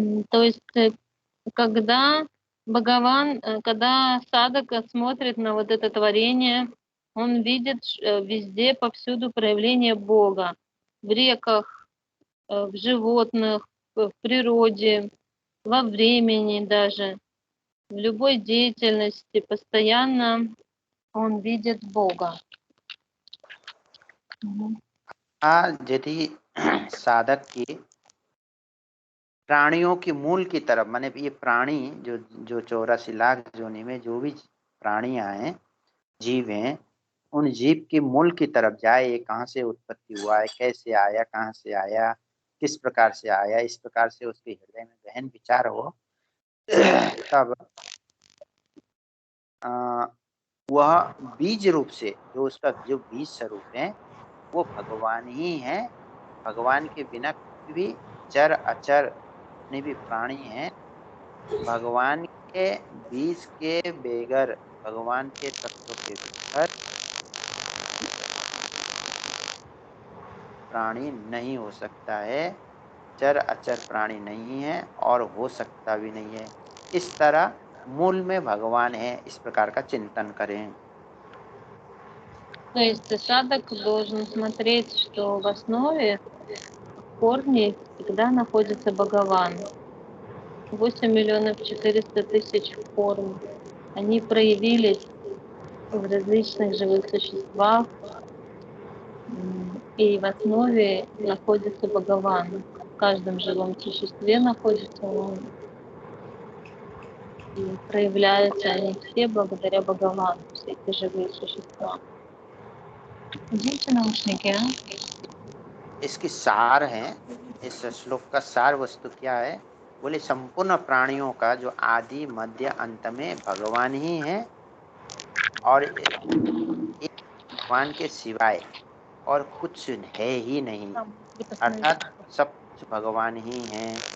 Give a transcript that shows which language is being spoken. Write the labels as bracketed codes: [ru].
[ru] То есть, когда Бхагаван, когда садак смотрит на вот это творение, он видит везде, повсюду проявление Бога. В реках, в животных, в природе, во времени даже, в любой деятельности постоянно он видит Бога. [hi] यदि साधक की प्राणियों की मूल की तरफ, माने ये प्राणी जो जो 84 लाख जोनि में जो भी प्राणियां हैं, जीव हैं, उन जीव की मूल की तरफ जाए, ये कहाँ से उत्पत्ति हुआ है, कैसे आया, कहाँ से आया, किस प्रकार से आया, इस प्रकार से उसके हृदय में गहन विचार हो, तब वह बीज रूप से जो उसका जो बीज स्वरूप है वो भगवान ही है। भगवान के बिना कोई भी चर अचर जितने भी प्राणी हैं, भगवान के बीज के बेगर, भगवान के तत्व के बेगर प्राणी नहीं हो सकता है। चर अचर प्राणी नहीं है और हो सकता भी नहीं है। इस तरह मूल में भगवान है, इस प्रकार का चिंतन करें। [ru] То есть садок должен смотреть, что в основе, в корне всегда находится Бхагаван. 8 400 000 форм. Они проявились в различных живых существах, и в основе находится Бхагаван. В каждом живом существе находится он. И проявляются они все благодаря Бхагавану, все эти живые существа. Оденьте наушники, а? [hi] इसकी सार है, इस श्लोक का सार वस्तु क्या है? बोले संपूर्ण प्राणियों का जो आदि मध्य अंत में भगवान ही है, और एक भगवान के सिवाय और कुछ है ही नहीं, अर्थात सब कुछ भगवान ही है।